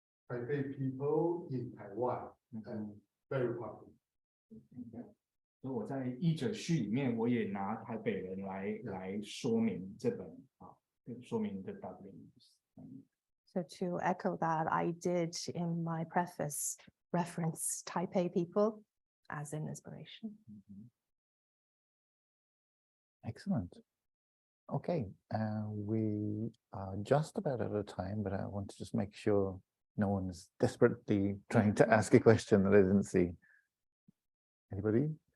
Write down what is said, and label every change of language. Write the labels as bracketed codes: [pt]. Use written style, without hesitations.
[en] Taipei people in Taiwan and very popular. [zh] 所以我在译者序里面，我也拿台北人来说明这本说明的 Dubliners。 [en] So to echo that, I did in my preface reference Taipei people as an inspiration. Excellent. Okay, we are just about out of time, but I want to just make sure no one's desperately trying to ask a question that I didn't see. Anybody?